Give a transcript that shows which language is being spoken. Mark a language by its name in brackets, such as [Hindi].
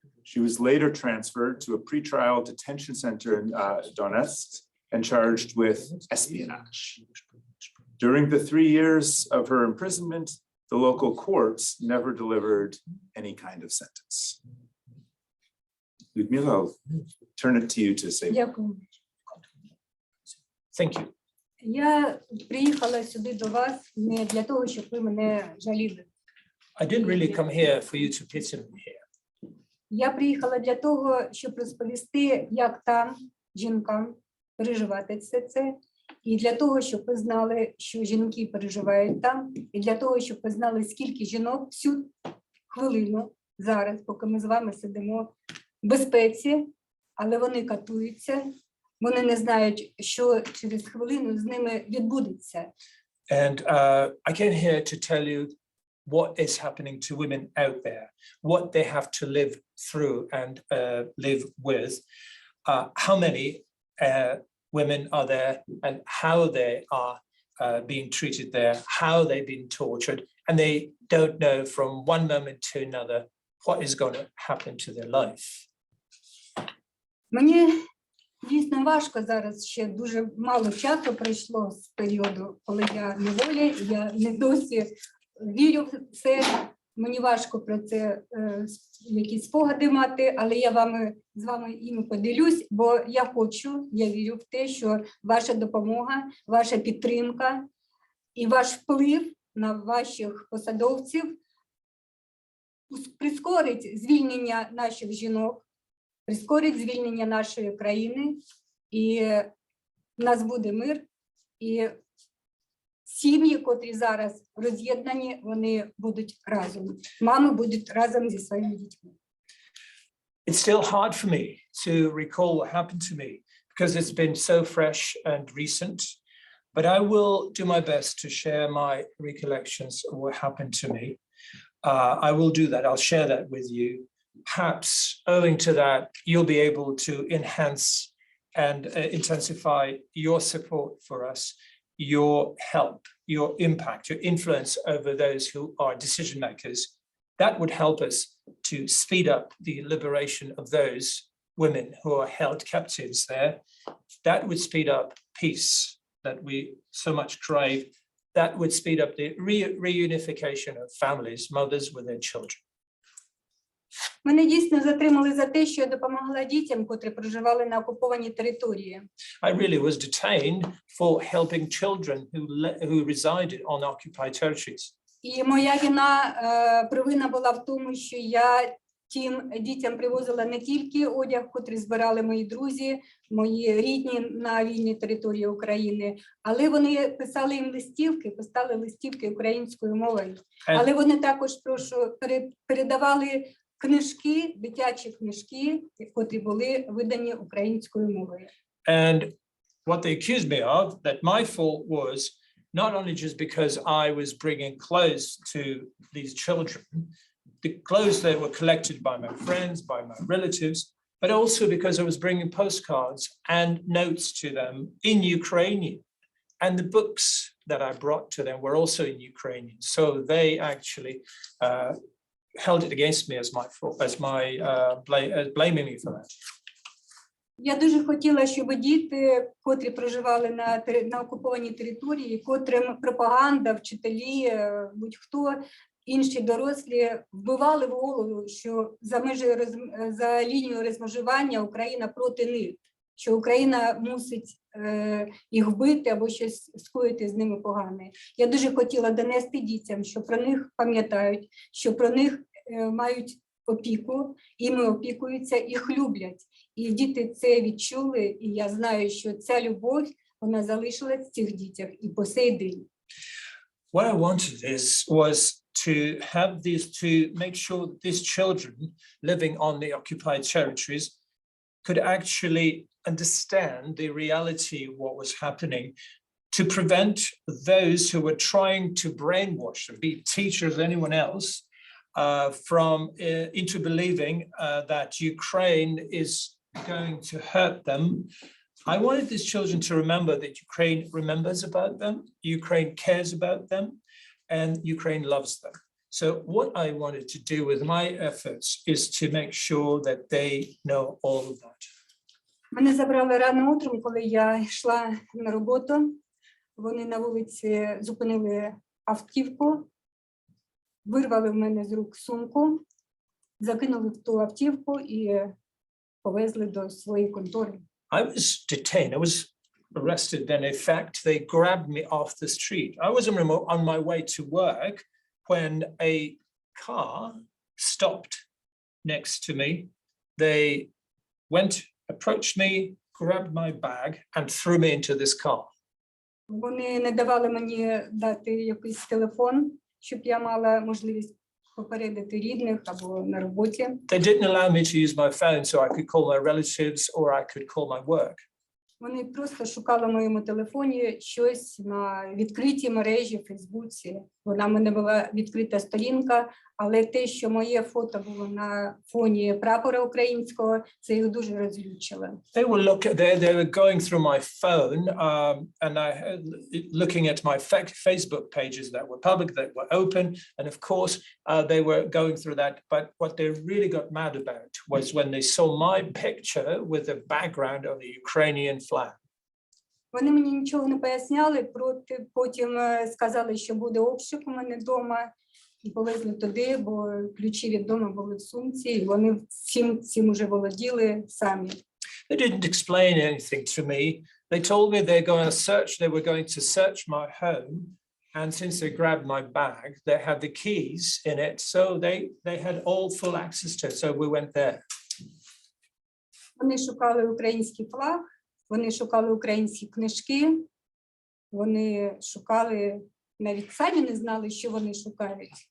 [English] She was later transferred to a pretrial detention center in Donetsk and charged with espionage. During the 3 years of her imprisonment, the local courts never delivered any kind of sentence. Lyudmila, I'll turn it to you to say. Thank you. [Ukrainian] Я приїхала сюди до вас не для того, щоб ви мене жаліли. [English] I didn't really come here for you to pity me here. [Ukrainian] Я приїхала для того, щоб розповісти, як там жінкам переживати все це, І для того, щоб ви знали, що жінки переживають там, і для того, щоб ви знали, скільки жінок всю хвилину зараз, поки ми з вами сидимо в безпеці, але вони катуються, вони не знають, що через хвилину з ними відбудеться. [English] And I came here to tell you what is happening to women out there, what they have to live through and live with, how many women are there and how they are being treated there, how they've been tortured, and they don't know from one moment to another what is going to happen to their life. [Ukrainian] Мені дійсно важко зараз, ще дуже мало часу пройшло з періоду, коли я в неволі, я не досі вірю в це, мені важко про це якісь спогади мати, але я з вами іми поділюсь, бо я вірю в те, що ваша допомога, ваша підтримка і ваш вплив на ваших посадовців прискорить звільнення наших жінок, прискорить звільнення нашої країни, і в нас буде мир, і сім'ї, котрі зараз роз'єднані, вони будуть разом. Мами будуть разом зі своїми дітьми. [English] It's still hard for me to recall what happened to me because it's been so fresh and recent, but I will do my best to share my recollections of what happened to me. I will do that. I'll share that with you. Perhaps owing to that, you'll be able to enhance and intensify your support for us, your help, your impact, your influence over those who are decision makers. That would help us to speed up the liberation of those women who are held captives there. That would speed up peace that we so much crave. That would speed up the reunification of families, mothers with their children. [Ukrainian] Мене дійсно затримали за те, що я допомагала дітям, котрі проживали на окупованій території. [English] I really was detained for helping children who resided on occupied territories. [Ukrainian] І моя провина була в тому, що я тим дітям привозила не тільки одяг, котрий збирали мої друзі, мої рідні на вільній території України, але вони писали їм листівки, писали листівки українською мовою. Але вони також передавали книжки, дитячі книжки, котрі були видані українською мовою. [English] And what they accused me of, that my fault was not only just because I was bringing clothes to these children, the clothes that were collected by my friends, by my relatives, but also because I was bringing postcards and notes to them in Ukrainian. And the books that I brought to them were also in Ukrainian. So they actually held it against me as my fault, as blaming me for that. [Ukrainian] Я дуже хотіла, щоб діти, котрі проживали на окупованій території, котрим пропаганда, вчителі, будь-хто, інші дорослі вбивали в голову, що за лінією розмежування Україна проти них, що Україна мусить їх вбити або щось скоїти з ними погане. Я дуже хотіла донести дітям, що про них пам'ятають, що про них мають опіку, іми опікуються, їх люблять. І діти це відчули, і я знаю, що ця любов, вона залишилась в цих дітях і [Russian] по сей день. [English] What I wanted was to have to make sure that these children living on the occupied territories could actually understand the reality of what was happening, to prevent those who were trying to brainwash them, be teachers, anyone else, from into believing that Ukraine is going to hurt them. I wanted these children to remember that Ukraine remembers about them, Ukraine cares about them, and Ukraine loves them. So what I wanted to do with my efforts is to make sure that they know all of that. [Ukrainian] Мене забрали рано утром, коли я йшла на роботу. Вони на вулиці зупинили автівку, вирвали в мене з рук сумку, закинули в ту автівку і повезли до своєї контори. [English] I was detained. I was arrested. Then, in fact, they grabbed me off the street. I was on my way to work when a car stopped next to me. They approached me, grabbed my bag, and threw me into this car. [Ukrainian] Вони не давали мені дати якийсь телефон, щоб я мала можливість попередити рідних або на роботі. [English] They didn't allow me to use my phone so I could call my relatives or I could call my work. [Ukrainian] Вони просто шукали в моєму телефоні щось на відкритій мережі в Фейсбуці. Вона в мене була відкрита сторінка, але те, що моє фото було на фоні прапора українського, це їх дуже розлючило. [English] They were going through my phone and looking at my Facebook pages that were public, that were open, and of course they were going through that. But what they really got mad about was when they saw my picture with the background of the Ukrainian flag. [Ukrainian] Вони мені нічого не поясняли, потім сказали, що буде обшук у мене вдома, і повезли туди, бо ключі від дому були в сумці, і вони цим уже володіли самі. [English] They didn't explain anything to me. They told me they were going to search my home, and since they grabbed my bag, they had the keys in it, so they had all full access to it, so we went there. [Ukrainian] Вони шукали український флаг, вони шукали українські книжки, вони шукали, навіть самі не знали, що вони шукають.